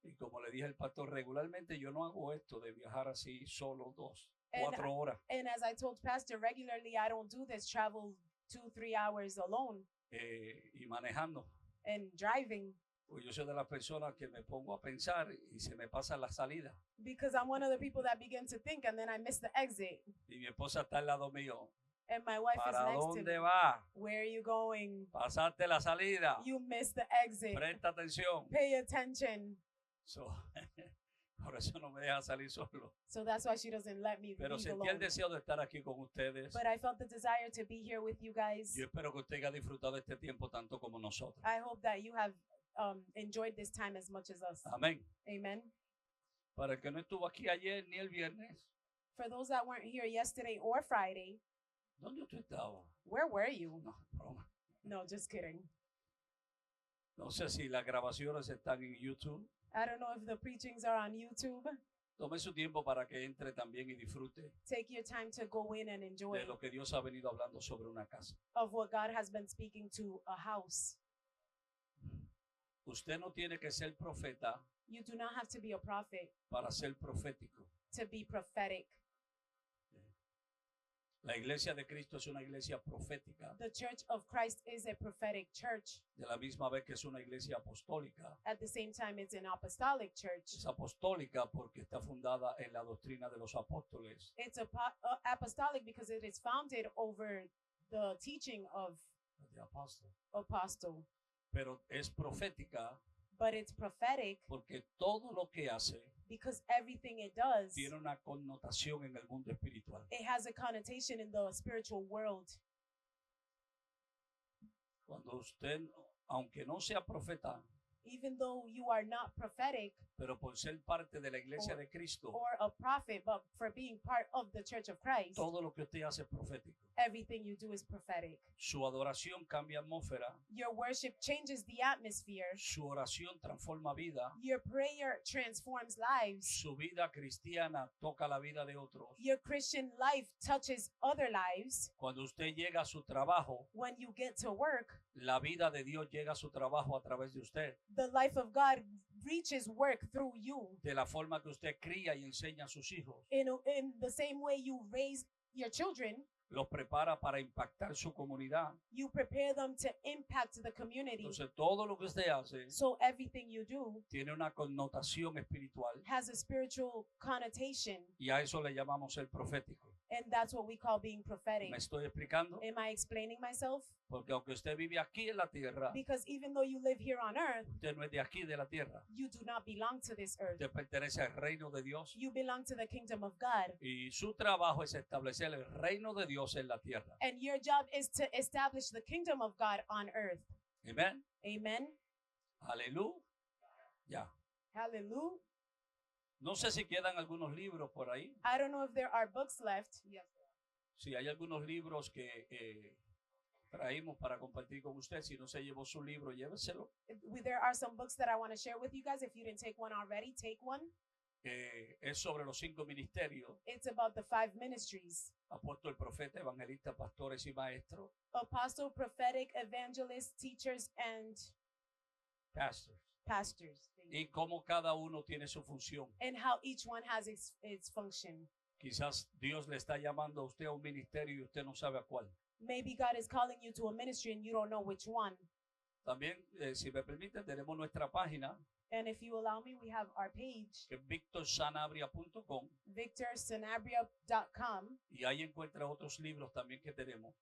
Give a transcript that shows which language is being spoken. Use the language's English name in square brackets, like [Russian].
[Spanish] Y como le dije al pastor, regularmente yo no hago esto de viajar así solo 2, [English] And [Spanish] 4 horas [English] And as I told Pastor, regularly I don't do this travel 2-3 hours alone [Spanish] y manejando. [English] and driving, [Spanish] Pues yo soy de las personas que me pongo a pensar y se me pasa la salida. [English] because I'm one of the people that begin to think and then I miss the exit. [Spanish] Y mi esposa está al lado mío. [English] And my wife is [Spanish] ¿Para [English] next to me. [Spanish] dónde va? [English] Where are you going? [Spanish] Pasaste la salida. [English] You missed the exit. [Spanish] Presta atención. [English] Pay attention. So, [Spanish] por eso no me deja salir solo. [English] So that's why she doesn't let me [Spanish] Pero [English] leave [Spanish] sentí el [English] alone. [Spanish] deseo de estar aquí con ustedes. [English] But I felt the desire to be here with you guys. [Spanish] Yo espero que usted haya disfrutado este tiempo tanto como nosotros. [English] I hope that you have enjoyed this time as much as us. [Spanish] Amén. [English] Amen. [Spanish] Para el que no estuvo aquí ayer ni el viernes, [English] For those that weren't here yesterday or Friday, [Spanish] ¿dónde usted estaba? [English] where were you? [Spanish] No, broma. [English] No, just kidding. [Spanish] No sé si las grabaciones están en YouTube. [English] I don't know if the preachings are on YouTube. [Spanish] Tome su tiempo para que entre también y disfrute [English] Take your time to go in and enjoy [Spanish] de lo que Dios ha venido hablando sobre una casa. [English] of what God has been speaking to a house. [Spanish] Usted no tiene que ser profeta [English] You do not have to be a prophet [Spanish] para ser profético. [English] to be prophetic. [Spanish] La iglesia de Cristo es una iglesia profética, [English] The Church of Christ is a prophetic church. [Spanish] de la misma vez que es una iglesia apostólica. [English] At the same time, it's an apostolic church. [Spanish] Es apostólica porque está fundada en la doctrina de los apóstoles. [English] It's apostolic because it is founded over the teaching of [Spanish] De apóstol. [English] apostle. [Spanish] Pero es profética [English] But it's prophetic [Spanish] porque todo lo que hace [English] because everything it does, [Spanish] tiene una connotación en el mundo espiritual. [English] it has a connotation in the spiritual world. [Spanish] Cuando usted, aunque no sea profeta, [English] Even though you are not prophetic [Spanish] pero por ser parte de la iglesia de Cristo, [English] or a prophet, but for being part of the Church of Christ, [Spanish] todo lo que usted hace es profético. [English] everything you do is prophetic. [Spanish] Su adoración cambia atmósfera, [English] Your worship changes the atmosphere. [Spanish] su oración transforma vida, [English] Your prayer transforms lives. [Spanish] su vida cristiana toca la vida de otros. [English] Your Christian life touches other lives. [Spanish] Cuando usted llega a su trabajo, [English] When you get to work, [Spanish] la vida de Dios llega a su trabajo a través de usted. [English] the life of God reaches work through you. [Spanish] De la forma que usted cría y enseña a sus hijos. [English] In the same way you raise your children, [Spanish] los prepara para impactar su comunidad. [English] You prepare them to impact the community. [Spanish] Entonces todo lo que usted hace [English] So everything you do [Spanish] tiene una connotación espiritual [English] has a spiritual connotation, [Spanish] y a eso le llamamos el profético. [English] and that's what we call being prophetic. [Spanish] ¿Me estoy explicando? [English] Am I explaining myself? [Spanish] Porque aunque usted vive aquí en la tierra, [English] Because even though you live here on earth, [Spanish] usted no es de aquí de la tierra. [English] you do not belong to this earth. [Spanish] Usted pertenece al reino de Dios [English] You belong to the kingdom of God. [Spanish] y su trabajo es establecer el reino de Dios en la tierra. [English] And your job is to establish the kingdom of God on earth. [Spanish] Amén. [English] Amen. [Spanish] Aleluya. Ya. [English] Hallelujah. [Spanish] No sé si quedan algunos libros por ahí. [English] I don't know if there are books left. Yes. [Spanish] Si hay algunos libros que traímos para compartir con usted. Si no se llevó su libro, lléveselo. [English] There are some books that I want to share with you guys. If you didn't take one already, take one. [Spanish] Es sobre los 5 ministerios: [English] It's about the 5 ministries: [Spanish] apóstol, profeta, evangelista, pastores y maestros. [English] apostle, prophetic, evangelist, teachers, and Pastors. pastors. [Spanish] Y cómo cada uno tiene su función. [English] And how each one has its function. [Spanish] Quizás Dios le está llamando a usted a un ministerio y usted no sabe a cuál. [English] Maybe God is calling you to a ministry and you don't know which one. [Spanish] También, si me permite, tenemos nuestra página, [English] And if you allow me, we have our page, [Spanish] que es victorsanabria.com, [English] victorsanabria.com, [Spanish] y ahí encuentra otros libros también que tenemos.